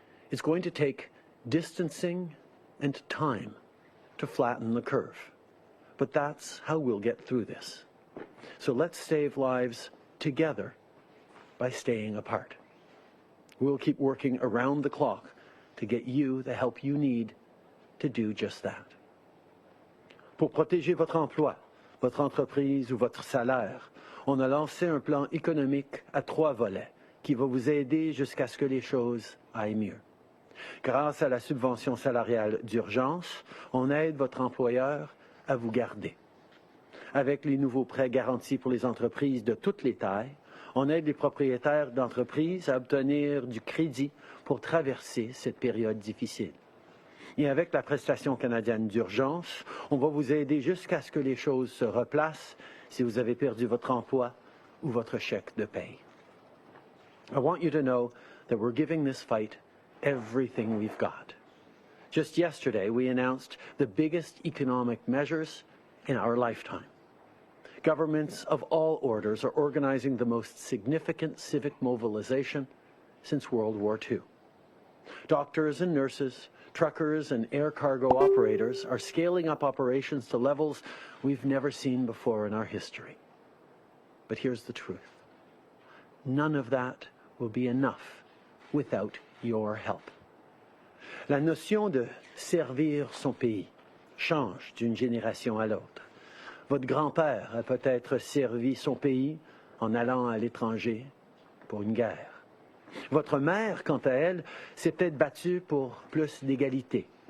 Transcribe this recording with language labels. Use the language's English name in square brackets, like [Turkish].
[English] It's going to take distancing and time to flatten the curve, but that's how we'll get through this. So let's save lives together by staying apart. We'll keep working around the clock to get you the help you need to do just that. [French] Pour protéger votre emploi, votre entreprise ou votre salaire, on a lancé un plan économique à 3 volets qui va vous aider jusqu'à ce que les choses aillent mieux. Grâce à la subvention salariale d'urgence, on aide votre employeur à vous garder. Avec les nouveaux prêts garantis pour les entreprises de toutes les tailles, on aide les propriétaires d'entreprises à obtenir du crédit pour traverser cette période difficile. Et avec la prestation canadienne d'urgence, on va vous aider jusqu'à ce que les choses se replacent si vous avez perdu votre emploi ou votre chèque de paye. [English] I want you to know that we're giving this fight everything we've got. Just yesterday, we announced the biggest economic measures in our lifetime. Governments of all orders are organizing the most significant civic mobilization since World War II. Doctors and nurses, truckers and air cargo operators are scaling up operations to levels we've never seen before in our history. But here's the truth. None of that will be enough without your help. [French] La notion de servir son pays change d'une génération à l'autre. Votre grand-père a peut-être servi son pays en allant à l'étranger pour une guerre. Votre mère, quant à elle, s'est peut-être battue pour plus d'égalité.